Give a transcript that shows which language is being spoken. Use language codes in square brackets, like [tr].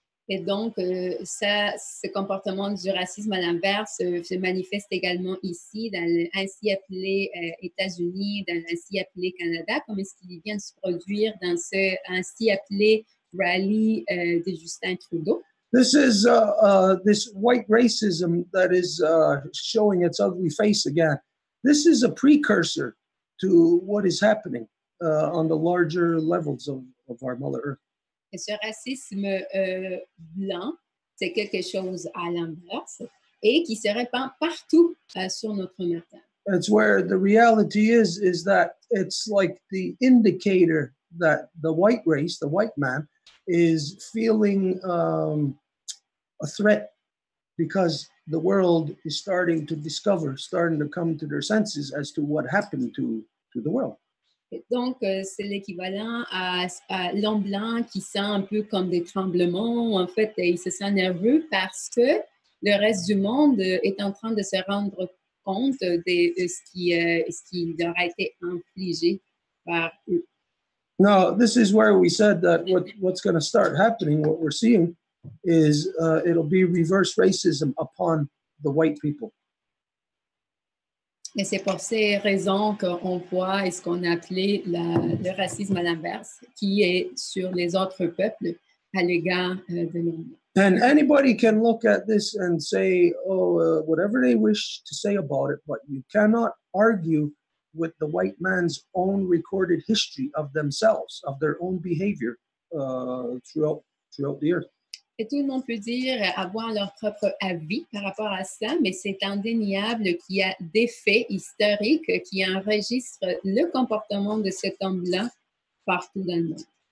[fr] Et donc, ce comportement du racisme à l'inverse se manifeste également ici, dans ainsi appelé États-Unis, dans ainsi appelé Canada, comme est-ce qu'il vient de se produire dans ce ainsi appelé rally de Justin Trudeau. [en] This is this white racism that is showing its ugly face again. This is a precursor to what is happening on the larger levels of our Mother Earth. [fr] Et ce racisme blanc, c'est quelque chose à l'inverse et qui se répand partout sur notre Mère Terre. [en] That's where the reality is that it's like the indicator that the white race, the white man, is feeling a threat because the world is starting to come to their senses as to what happened to the world. [fr] Et donc, c'est l'équivalent à l'homme blanc qui sent un peu comme des tremblements. En fait, il se sent nerveux parce que le reste du monde est en train de se rendre compte de ce qui leur a été infligé par eux. [en] Now, this is where we said that what's going to start happening, what we're seeing, is it'll be reverse racism upon the white people. [fr] Et c'est pour ces raisons qu'on voit ce qu'on a appelé le racisme à l'inverse, qui est sur les autres peuples à l'égard de l'homme. [en] And anybody can look at this and say, whatever they wish to say about it, but you cannot argue with the white man's own recorded history of themselves, of their own behavior throughout the earth. [fr] Et tout le monde peut dire, avoir leur propre avis par rapport à ça, mais c'est indéniable qu'il y a des faits historiques qui enregistrent le comportement de cet homme blanc partout dans le monde.